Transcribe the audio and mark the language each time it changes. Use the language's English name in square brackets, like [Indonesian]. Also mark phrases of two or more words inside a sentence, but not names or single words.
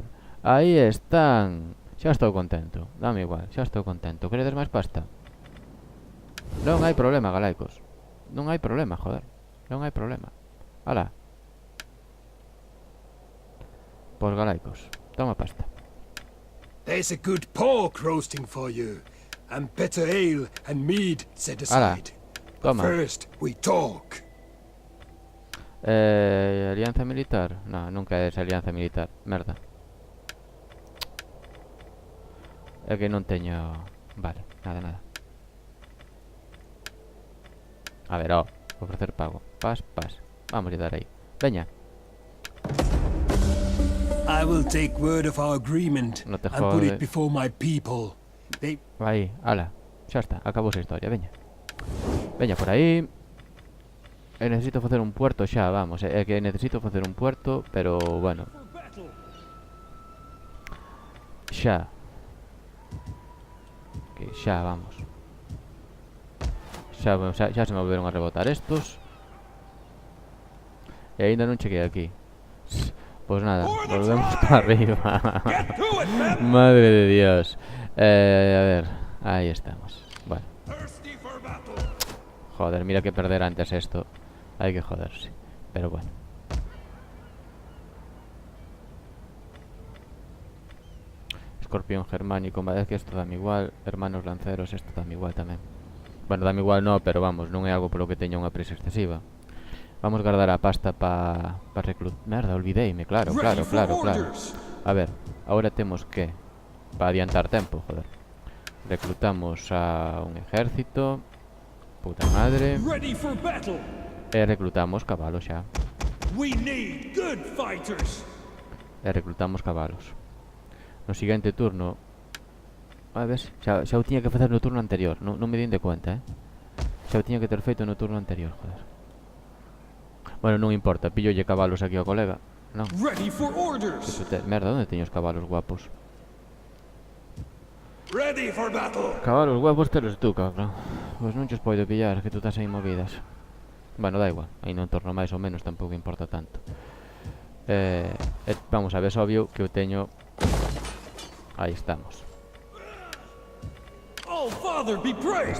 [Galician] Aí están. Xa estou contento. Dame igual, xa estou contento. Queredes máis pasta? Non hai problema, galaicos. Non hai problema, joder. Non hai problema. Ala. Por galaicos. Toma pasta. [English] There's a good pork roasting for you, and better ale and mead set aside. But [Galician] Toma. [English] first, we talk. [Galician] Alianza militar? No, nunca é alianza militar. Merda. É que non teño... Vale, nada. A ver, ofrecer pago. Pas. Vamos a dar aí. Veña. [English] I will take word of our agreement [Spanish] No te [English] and put [Spanish] jode. [English] it before my people. They [Galician] Aí, ala. Xa está, acabou a historia, veña. Veña por aí. Necesito facer un puerto xa, vamos. É que necesito facer un puerto, pero bueno. Xa. Que xa, vamos. Xa se me volveron a rebotar estos. E aínda non cheguei aquí. Pois nada, volvemos para arriba. [English] Get to it, men! [Spanish] Madre de Dios. A ver, ahí estamos. Bueno, [English] Thirsty for battle. [Spanish] joder, mira que perder antes esto. Hay que joderse. Pero bueno. [Galician] Escorpión germánico, vale, que esto dame igual. Hermanos lanceros, esto dame igual tamén. Bueno, dame igual no, pero vamos, non é algo polo que teña unha prisa excesiva. Vamos guardar a pasta para reclutar. Merda, olvideime, claro. A ver, ahora temos que, para adiantar tempo, joder. [Spanish] Reclutamos a un ejército. Puta madre. [English] Ready for battle. [Galician] E reclutamos cabalos xa. [English] We need good fighters. [Galician] E reclutamos cabalos. No seguinte turno... A ver, xa o tiña que facer no turno anterior. Non me din de cuenta, Xa o tiña que ter feito no turno anterior, joder. Bueno, non importa, pillolle cabalos aquí ao colega. Non. [English] Ready for orders. [Galician] Merda, onde teño os cabalos guapos? [English] Ready for battle. [Galician] Cabalos guapos telos tú, cabrón. Pois non chos poido pillar, que tú estás aí movidas. Bueno, da igual, aí non torno máis ou menos, tampouco importa tanto. Vamos a ver, é obvio que eu teño... Aí estamos. [English] Oh, Father, be praised.